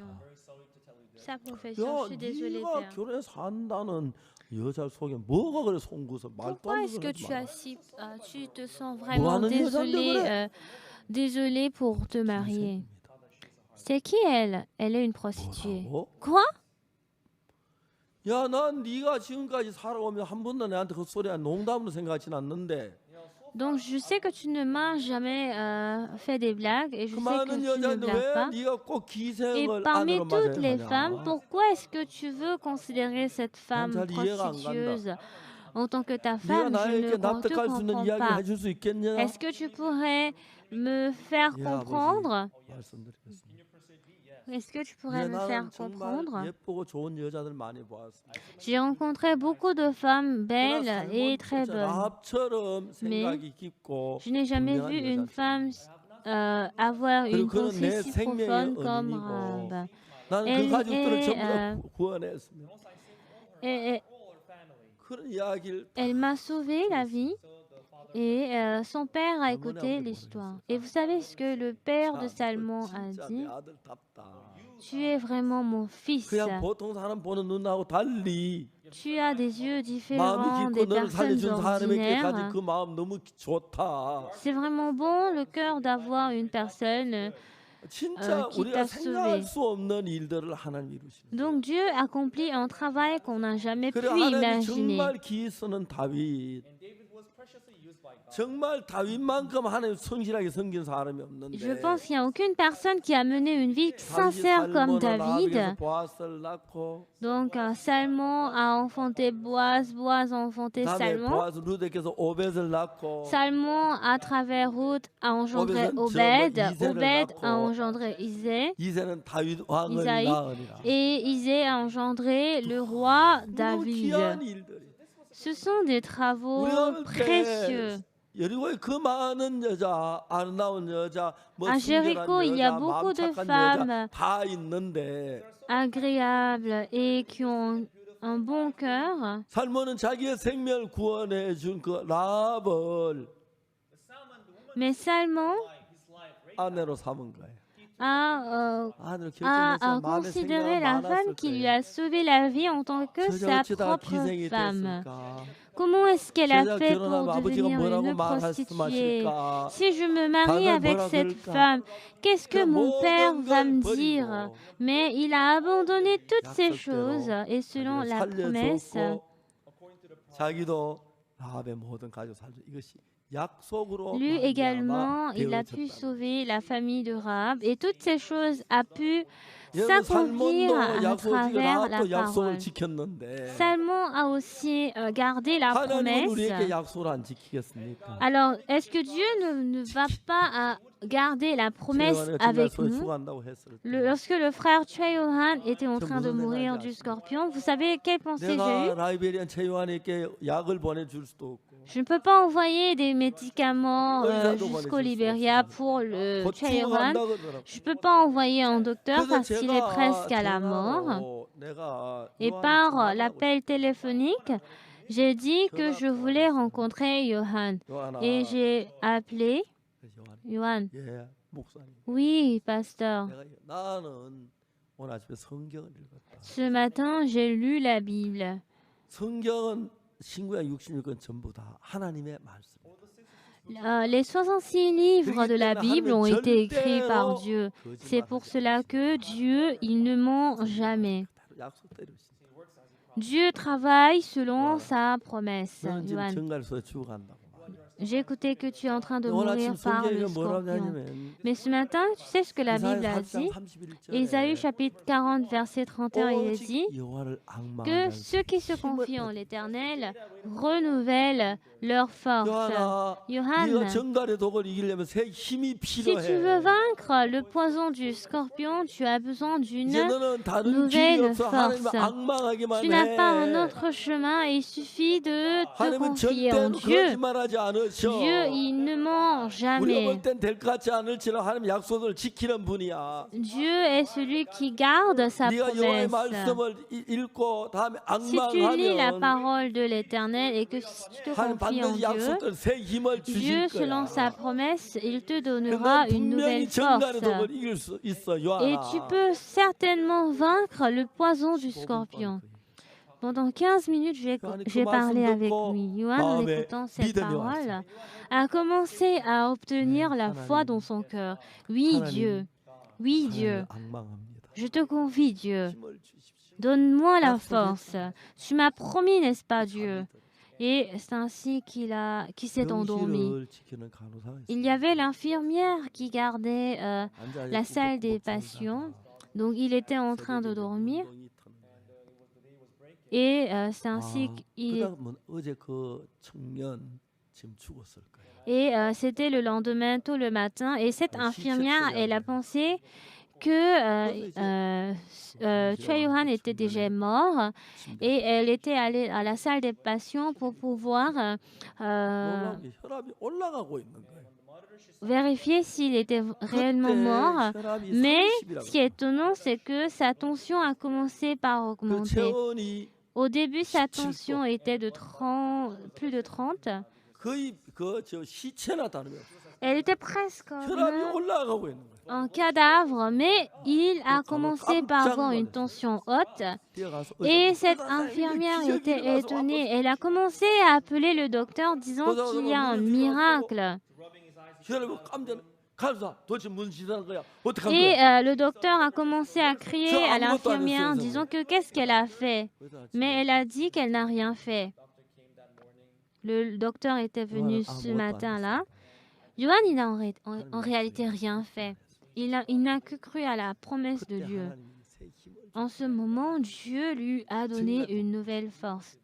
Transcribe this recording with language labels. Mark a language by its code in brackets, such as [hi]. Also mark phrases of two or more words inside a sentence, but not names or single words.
[fr] Sa profession, je [ko] 야, [fr] suis désolée, [ko] 네가 [fr] père. [ko] 결혼해서 산다는 여자 속에 뭐가 그래 송구서 말도 [fr] Pourquoi [ko] 안 [fr] est-ce que [ko] 되는 소리 하지 마. [fr] tu te sens vraiment [ko] 하는 여잔데 [fr] désolée pour te marier? C'est qui elle? Elle est une prostituée. [ko] 뭐라고? [fr] Quoi? [ko] 야, 난 네가 지금까지 살아오면 한 번도 내한테 그 소리 농담으로 생각하진 않는데 [fr] Donc je sais que tu ne m'as jamais fait des blagues et je [ko] 그 [fr] sais que [ko] 많은 [fr] tu ne [ko] 여자인데 [fr] blagues [ko] 왜 [fr] pas. [ko] 네가 꼭 [fr] Et [ko] 기생을 [fr] parmi [ko] 아내로 [fr] toutes les [ko] 맞아야 [fr] femmes, [ko] 하냐? [fr] pourquoi est-ce que tu veux considérer cette femme [ko] 잘 이해가 안 [fr] prostitueuse en tant que ta [ko] 네가 [fr] femme? Je [ko] 나에게 [fr] ne te [ko] 납득할 수 있는 [fr] comprends [ko] 이야기를 [fr] pas. [ko] 해줄 수 있겠냐? [fr] Est-ce que tu pourrais me faire [ko] 예, [fr] comprendre? [ko] 아버지, 말씀드리겠습니다. [fr] Est-ce que tu [ko] 예, [fr] pourrais me faire [ko] 나는 정말 [fr] comprendre? [ko] 예쁘고 좋은 여자들 많이 보았습니다. [fr] J'ai rencontré beaucoup de femmes belles et très bonnes. [ko] 라합처럼 [fr] Mais [ko] 생각이 깊고 [fr] Je n'ai jamais [ko] 분명한 [fr] vu une [ko] 여자들. [fr] femme avoir une [ko] 그리고 그는 내 [fr] pensée si [ko] 생명의 [fr] profonde comme [ko] 은인이고 [fr] Rahab. [ko] 나는 그 [fr] Elle [ko] 가족들을 [fr] est, [ko] 전부 다 구원했습니다. [fr] Et [ko] 그런 이야기를 [fr] elle m'a sauvé la vie et son père a écouté l'histoire. Et vous savez ce que le père de Salmon a [ko] 진짜 [fr] dit? [ko] 내 아들답다. [fr] Tu es vraiment mon fils. [ko] 그냥 보통 사람 보는 눈하고 달리 [fr] Tu as des yeux [ko] 마음이 [fr] différents des [ko] 깊고 너를 [fr] personnes [ko] 살려준 사람에게 가진 [fr] ordinaires. [ko] 그 마음 너무 좋다. [fr] C'est vraiment bon le cœur d'avoir une personne. [ko] 진짜 [fr] qui [ko] 우리가 [fr] t'a [ko] 생각할 [fr] sauvé. [ko] 수 없는 일들을 하나님 이루시는. [fr] Donc Dieu accomplit un travail qu'on n'a jamais pu [ko] 그래 하나님이 [fr] imaginer. [ko] 정말 기 쓰는 다윗 정말 다윗만큼 하나님 성실하게 섬긴 사람이 없는데. [fr] Je pense qu'il n'y a aucune personne qui a mené une vie sincère comme David. [ko] 보아스를 낳고 [fr] Donc, Salmon a enfanté Boaz, Boaz a enfanté [ko] 다음에 [fr] Salmon. [ko] 보아스 루드께서 오벳을 낳고 [fr] Salmon, à travers Ruth, a engendré Obed. Obed a engendré Isée. [ko] 이새는 다윗 왕을 [fr] Isaïe. [ko] 낳으니라. [fr] Et Isée a engendré le roi [ko] 너무 [fr] David. [ko] 귀한 일들이. [fr] Ce sont des travaux [ko] 우리가 볼 [fr] précieux. [ko] 때 여리고에 그 많은 여자, 아름다운 여자, 뭐 [fr] À Jéricho, il y a [ko] 순결한 [fr] beaucoup [ko] 여자, [fr] de [ko] 마음 착한 [fr] femmes [ko] 여자 다 있는데 [fr] agréables et qui ont un bon cœur. [ko] 살몬은 자기의 생명을 구원해 준 그 라합을 [fr] Mais Salmon [ko] 아내로 삼은 거예요. [fr] a [ko] 아내로 결정했어요. 마음에 [fr] considéré [ko] 생각이 [fr] la [ko] 많았을 [fr] femme qui lui [ko] 거예요. [fr] a sauvé la vie en tant que [ko] 저저 [fr] sa [ko] 어쩌다가 [fr] propre [ko] 기생이 [fr] femme. [ko] 됐을까? [fr] Comment est-ce qu'elle a [ko] 저자 [fr] fait [ko] 결혼하면 [fr] pour [ko] 아버지가 [fr] devenir [ko] 뭐라고 [fr] une prostituée? [ko] 말씀하실까? [fr] Si je me marie [ko] 다들 [fr] avec [ko] 뭐라 [fr] cette [ko] 그럴까? [fr] femme, qu'est-ce que [ko] 그 [fr] mon père [ko] 모든 [fr] va [ko] 걸 [fr] me [ko] 버리고 [fr] dire? Mais il a abandonné toutes ces choses [ko] 약속대로 [fr] et selon [ko] 자기를 [fr] la promesse, [ko] 살려줬고 자기도 라합의 모든 가족 살려. 이것이 약속으로 [fr] lui également, [ko] 말미암아 [fr] il a pu [ko] 되어졌다. [fr] sauver la famille de Rahab et toutes ces choses a pu [ko] 여러분 [fr] s'accomplir [ko] 살몬도 [fr] à [ko] 약속을 [fr] travers la [ko] 라합도 약속을 [fr] parole. [ko] 지켰는데 [fr] Salmon a aussi gardé la [ko] 하나님은 우리에게 [fr] promesse. [ko] 약속을 안 지키겠습니까? [fr] Alors, est-ce que Dieu ne va pas garder la promesse [ko] 제가 [fr] avec [ko] 정말 [fr] nous? [ko] 수고한다고 했을 때 [fr] Lorsque le frère Choi Yohan était en train de mourir du scorpion, vous savez quelle pensée j'ai [ko] 내가 [fr] eue? [ko] 라이베리안 최요한에게 약을 보내줄 수도 없고 [fr] Je ne peux pas envoyer des médicaments [ko] 의사도 [fr] jusqu'au [ko] 보내줄 수 [fr] Libéria [ko] 없습니다. [fr] pour le [ko] 곧 [fr] Choi Yohan. [ko] 죽어간다 그러더라고요. [fr] Je ne peux pas envoyer un docteur [ko] 그래서 [fr] parce qu'il est presque à la mort. [ko] 전화로 내가 [fr] Et [ko] 요한을 [fr] par [ko] 전화하고 [fr] l'appel téléphonique, j'ai dit que je voulais rencontrer Johan. [ko] 요한아, [fr] Et j'ai appelé [ko] 요한, [fr] Johan. [ko] 예, 목사님. [fr] Oui, pasteur. [ko] 내가 나는 오늘 아침에 성경을 읽었다. [fr] Ce matin, j'ai lu la Bible. [ko] 성경은 신구약 66권 전부 다 하나님의 말씀. [fr] Les 66 livres de la Bible ont été écrits par Dieu. C'est pour cela que Dieu, il ne ment jamais. [ko] 약속대로 있습니다. [fr] Dieu travaille selon sa promesse. [ko] 너는 지금 [fr] Johan, [ko] 정갈에서 죽어간다고. [fr] j'ai écouté que tu es en train de [ko] 오늘 [fr] mourir [ko] 아침 [fr] par le [ko] 성경에 뭐라고 [fr] scorpion. [ko] 하냐면 [fr] Mais ce matin, tu sais ce que la Bible a dit? Ésaïe chapitre 40, verset 31, il est dit que ceux qui se confient en l'Éternel renouvellent leur force. Johan, [ko] 네가 정갈의 독을 이기려면 새 힘이 [fr] si tu veux [ko] 필요해. [fr] vaincre le poison du scorpion, tu as besoin d'une [ko] 이제 너는 다른 [fr] nouvelle [ko] 길이 없어. 하나님을 [fr] force. [ko] 악망하기만 [fr] Tu n'as pas un [ko] 해. [fr] autre chemin et il suffit de te [ko] 하나님은 [fr] confier en [ko] 절대로 [fr] Dieu. [ko] 거짓말하지 않으셔. [fr] Dieu, il ne ment [ko] 우리가 [fr] jamais. [ko] 볼 땐 될 것 같지 않을지라 하나님 약속을 지키는 분이야. [fr] Dieu est celui qui garde sa [ko] 네가 여호와의 [fr] promesse. [ko] 말씀을 읽고 다음에 [fr] Si tu lis la [ko] 악망하면 [fr] parole de l'Éternel et que si tu te [ko] 하나님 [fr] confies en [ko] 반드시 [fr] Dieu, [ko] 약속을 새 힘을 [fr] Dieu, [ko] 주실 [fr] selon [ko] 거야. [fr] sa promesse, il te [ko] 넌 [fr] donnera une nouvelle [ko] 분명히 정갈의 [fr] force. [ko] 독을 이길 수 있어, [fr] Et [ko] 요한아. [fr] tu peux certainement vaincre le poison du scorpion. Pendant 15 minutes, j'ai parlé avec lui. Johan, en écoutant cette parole, a commencé à obtenir la foi dans son cœur. Oui, Dieu. Oui, Dieu. 악망합니다. Je te confie, Dieu. 힘을 주십시오. Donne-moi la force. Tu m'as promis, n'est-ce pas, Dieu? Et c'est ainsi qu'il s'est endormi. [ko] 병실을 지키는 간호사가 있어요. [fr] Il y avait l'infirmière qui gardait [ko] 앉아 [fr] la [ko] 있고 [fr] salle des [ko] 못 [fr] patients. [ko] 자다가 [fr] Donc, il était en train de [ko] 새벽에 [fr] dormir. [ko] 운동이 터는 거예요. [fr] Et c'est ainsi [ko] 아, [fr] qu'il [ko] 그다음은 어제 그 청년 지금 죽었을 거예요. [fr] Et c'était le lendemain, tôt le matin. Et cette infirmière, elle a pensé que Choi Yohan était déjà mort. Et elle était allée à la salle des patients pour pouvoir [ko] 놀라운 게 혈압이 올라가고 있는 거예요. [fr] vérifier s'il était réellement [ko] 그때 [fr] mort. [ko] 혈압이 [fr] Mais [ko] 30이라고. [fr] ce qui est étonnant, c'est que sa tension a commencé par [ko] 그 [fr] augmenter. [ko] 체온이 [fr] Au début, sa [ko] 17 [fr] tension était de plus de 30. [ko] 거의 그저 시체나 다름이 없어요. [fr] Elle était presque [ko] 혈압이 올라가고 있는 거예요. [fr] un cadavre, mais il a commencé par avoir une tension haute. [ko] 뛰어가서 [fr] Et [ko] 의사, [fr] cette [ko] 의사, [fr] infirmière [ko] 기적이 [fr] était [ko] 일어나서 [fr] étonnée. Elle a commencé à appeler le docteur disant qu'il y a un miracle. [ko] 혈압이 깜짝 간호사 도대체 뭔 짓하는 거야? 어떻게 한 [fr] Et [ko] 거야? [fr] le docteur a commencé à crier à l'infirmière disant que qu'est-ce qu'elle a fait. Mais elle a dit qu'elle n'a rien fait. le docteur était venu ce matin-là. Johan, il n'a en réalité rien fait. Il n'a que cru à la promesse de Dieu. En ce moment, Dieu lui a donné une nouvelle force.